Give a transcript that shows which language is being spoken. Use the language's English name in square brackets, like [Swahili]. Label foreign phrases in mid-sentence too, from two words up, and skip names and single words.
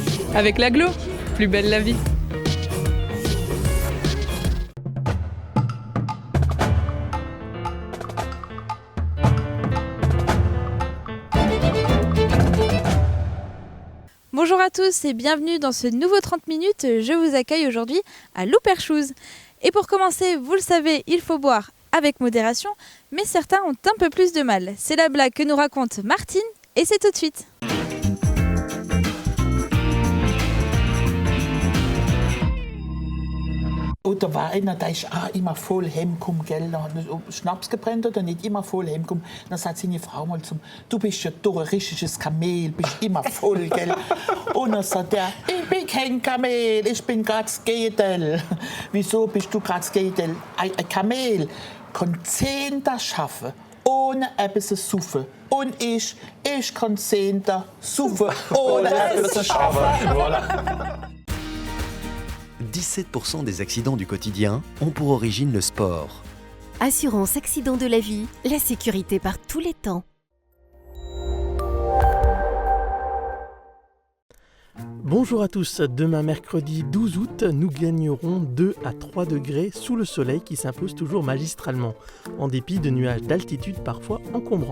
[French] Avec l'agglo, plus belle la vie. Bonjour à tous et bienvenue dans ce nouveau 30 minutes. Je vous accueille aujourd'hui à Louperchouse. Et pour commencer, vous le savez, il faut boire avec modération, mais certains ont un peu plus de mal. C'est la blague que nous raconte Martine et c'est tout de suite. [German] Und da war einer, der ist auch immer voll heimgekommen, gell? Da hat er Schnaps gebrannt oder nicht, immer voll heimgekommen. Dann sagt seine Frau mal zum, du bist ja doch ein richtiges Kamel, bist immer voll, gell? Und dann sagt er, ich bin kein Kamel, ich bin gerade das Gegenteil. Wieso bist du gerade das Gegenteil? Ein Kamel kann 10 das schaffen, ohne etwas zu saufen. Und ich kann 10 das saufen, ohne etwas zu schaffen. [French] Voilà. 17% des accidents du quotidien ont pour origine le sport. Assurance accident de la vie, la sécurité par tous les temps. Bonjour à tous, demain mercredi 12 août, nous gagnerons 2 à 3 degrés sous le soleil qui s'impose toujours magistralement, en dépit de nuages d'altitude parfois encombrants.